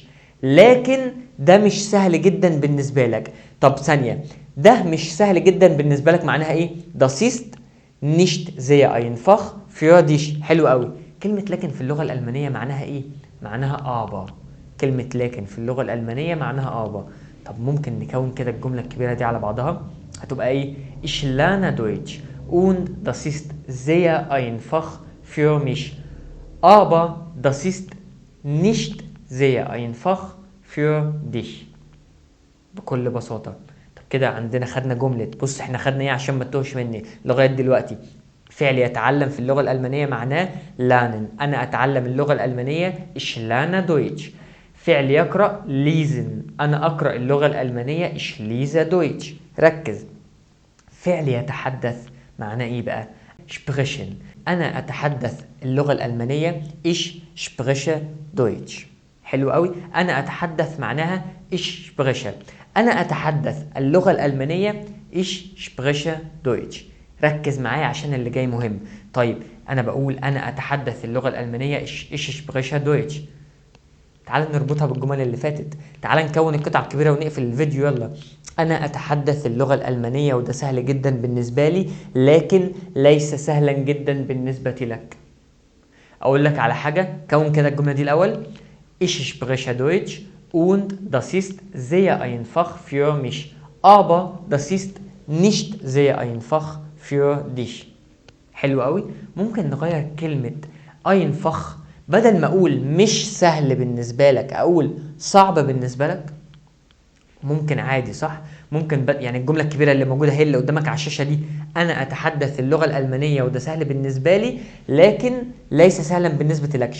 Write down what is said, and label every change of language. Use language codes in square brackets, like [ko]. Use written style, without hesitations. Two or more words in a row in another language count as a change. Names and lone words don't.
[ar] لكن ده مش سهل جدا بالنسبة لك. طب ثانية، ده مش سهل جدا بالنسبة لك معناها ايه؟ [de] das ist nicht sehr einfach für dich. [ar] حلو قوي. كلمة لكن في اللغة الألمانية معناها ايه؟ معناها aber. كلمة لكن في اللغة الألمانية معناها aber. طب ممكن نكون كده الجملة الكبيرة دي على بعضها، هتبقى ايه؟ [de] ich lerne Deutsch und das ist sehr einfach für mich aber das ist nicht sehr einfach für dich. [ar] بكل بساطة. طب كده عندنا خدنا جملة، بص احنا خدنا ايه عشان ما تتوهش مني لغاية دلوقتي؟ فعل يتعلم في اللغة الألمانية معناه lernen، أنا أتعلم اللغة الألمانية [de] ich lerne Deutsch. [ar] فعل يقرأ lesen، أنا أقرأ اللغة الألمانية [de] ich lese Deutsch. [ar] ركز. فعل يتحدث معناه ايه بقى؟ sprechen، أنا أتحدث اللغة الألمانية [de] ich spreche Deutsch. [ar] حلو قوي. أنا أتحدث معناها [de] ich spreche، [ar] أنا أتحدث اللغة الألمانية [de] ich spreche Deutsch. [ar] ركز معايا عشان اللي جاي مهم. طيب أنا بقول أنا أتحدث اللغة الألمانية [de] ich spreche Deutsch. [ar] تعال نربطها بالجمل اللي فاتت، تعال نكون القطعة الكبيرة ونقفل الفيديو يلا. أنا أتحدث اللغة الألمانية وده سهل جدا بالنسبة لي لكن ليس سهلا جدا بالنسبة لك. أقول لك على حاجة، كون كده الجملة دي الأول. [de] Ich spreche Deutsch und das ist sehr einfach für mich aber das ist nicht sehr einfach für dich. [ar] حلو قوي. ممكن نغير كلمة einfach، بدل ما أقول مش سهل بالنسبة لك أقول صعب بالنسبة لك. ممكن عادي صح؟ ممكن يعني الجملة الكبيرة اللي موجودة هي اللي قدامك على الشاشة دي، أنا أتحدث اللغة الألمانية وده سهل بالنسبة لي لكن ليس سهلا بالنسبة لك.